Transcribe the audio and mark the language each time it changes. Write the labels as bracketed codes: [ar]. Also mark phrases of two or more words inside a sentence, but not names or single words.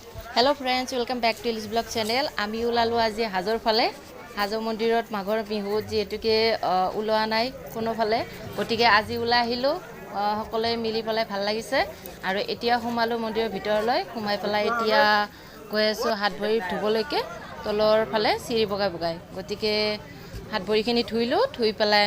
[en] Hello friends welcome back to Ilis blog channel [as] আমি ওলালো আজি হাজৰ ফালে হাজৰ মন্দিৰত মাঘৰ বিহুত যেহেতুকে ওলোৱা নাই কোনো ফালে গতিকে আজি ওলাই আহিলো সকলোৱে মিলি পেলাই ভাল লাগিছে আৰু এতিয়া সোমালো মন্দিৰৰ ভিতৰলৈ সোমাই পেলাই এতিয়া গৈ আছো হাত ভৰি ধুবলৈকে তলৰ ফালে চিৰি বগাই বগাই গতিকে হাত ভৰিখিনি ধুইলো ধুই পেলাই